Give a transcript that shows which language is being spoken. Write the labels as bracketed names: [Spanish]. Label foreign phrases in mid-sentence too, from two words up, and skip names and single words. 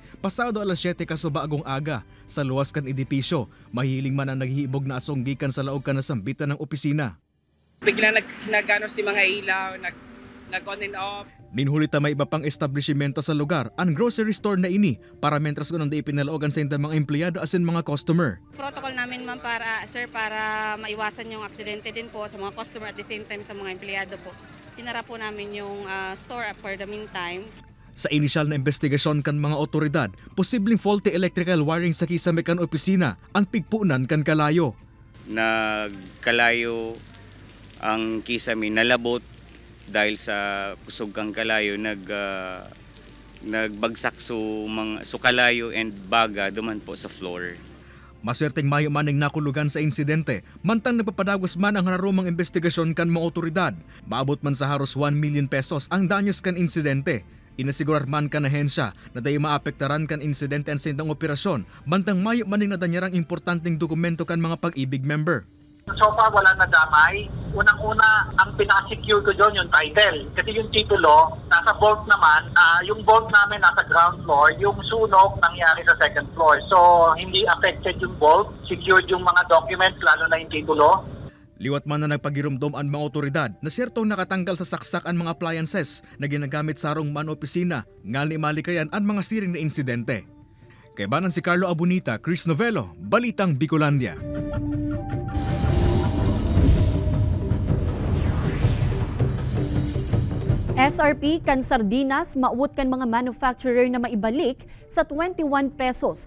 [Bikol] Pasado alas 7 kasubagong aga sa luwas kan edipisyo. Mahiling man ang naghihibog na asong gikan sa laog kan nasambitan ng opisina. Bigla nag-ano si mga ilaw, nag- [English] on and off. [Bikol] Ninhulita may iba pang establishmento sa lugar, ang grocery store na ini para mentras ko nang di pinaloogan sa mga empleyado asin mga customer. [Filipino] Protocol namin ma'am para maiwasan yung aksidente din po sa mga customer [English] at the same time [Filipino] sa mga empleyado po. Sinara po namin yung store [English] for the meantime. [Bikol] Sa inisyal na investigasyon kan mga otoridad, posibleng [English] faulty electrical wiring [Bikol] sa kisame kan opisina ang pigpunan kan kalayo. Nagkalayo ang kisame nalabot dahil sa kusog kang kalayo nagbagsak so kalayo and baga duman po sa floor. Maswerteng mayo maning nakulugan sa insidente, mantang nagpapadagos man ang hararumang investigasyon kan mga otoridad. Maabot man sa haros 1 million pesos ang danyos kan insidente. Inasigurar man kan ahensya na dahi maapektaran kan insidente ang sindang operasyon, mantang mayo maning nadanyarang importanteng dokumento kan mga Pag-ibig member. [English] So far, [Filipino] wala na damay. Unang-una, ang pinaka-secure ko doon yung title. Kasi yung titulo, nasa vault naman. Yung vault namin nasa [English] ground floor. [Filipino] Yung sunog nangyari sa [English] second floor. [Filipino] So, hindi affected yung vault. Secured yung mga documents, lalo na yung titulo. [Bikol] Liwat man na nagpagirumdom ang mga otoridad na siyertong nakatanggal sa saksak ang mga appliances na ginagamit sa arong man opisina, ngali malikayan ang mga siring na insidente. Kaibanan si Carlo Abunita, Chris Novello, Balitang Bicolandia. SRP kan sardinas maawot kan mga manufacturer na maibalik sa 21 pesos.